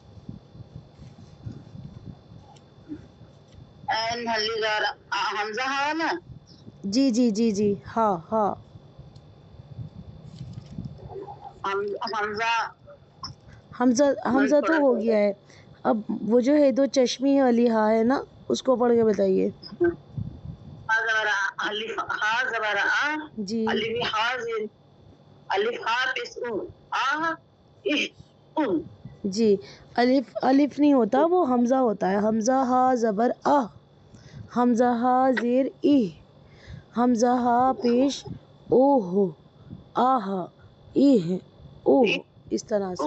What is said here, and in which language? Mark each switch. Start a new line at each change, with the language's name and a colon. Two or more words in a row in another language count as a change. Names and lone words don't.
Urdu: عین حلی زبر حمزہ ہا نا. جی جی جی جی ہا ہا. حمزہ تو ہو گیا ہے. اب وہ جو ہے دو چشمی والی ہا ہے نا اس کو پڑھ کے بتائیے. ہا زبر ہا زبر آ. جی الف ہا زیر الف ہا پیش او. آ اہ او. جی الف نہیں ہوتا وہ حمزہ ہوتا ہے. حمزہ ہا زبر آ. حمزہ ہا زیر ای. حمزہ ہا پیش او ہو. آہ ایہ اوہ اس طرح سے.